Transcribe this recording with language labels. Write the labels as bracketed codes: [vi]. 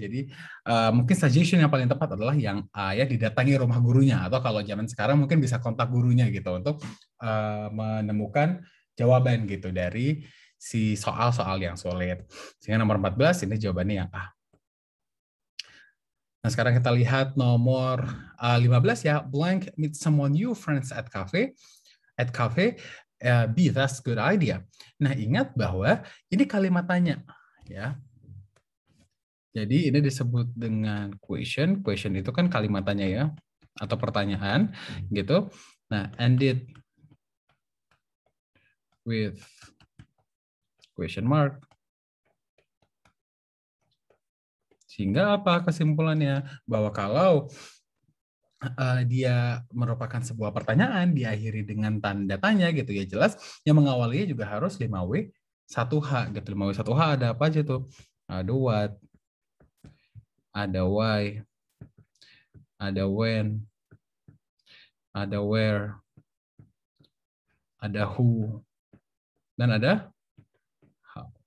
[id] Jadi mungkin suggestion yang paling tepat adalah yang ya didatangi rumah gurunya, atau kalau zaman sekarang mungkin bisa kontak gurunya gitu untuk menemukan jawaban gitu dari si soal-soal yang sulit. Sehingga nomor 14 ini jawabannya yang A. Nah, sekarang kita lihat nomor 15 ya. [en] Blank meet someone new friends at cafe. At cafe, B, that's good idea. [id] Nah, ingat bahwa ini kalimat tanya. Ya. Jadi ini disebut dengan question. Question itu kan kalimat tanya ya. Atau pertanyaan. Gitu. [en] Nah, ended with question mark. [id] Sehingga apa kesimpulannya? Bahwa kalau dia merupakan sebuah pertanyaan, diakhiri dengan tanda tanya gitu ya, jelas yang mengawalinya juga harus 5W 1H gitu. 5W 1H ada apa aja tuh? Ada what, ada why, ada when, ada where, ada who, dan ada how.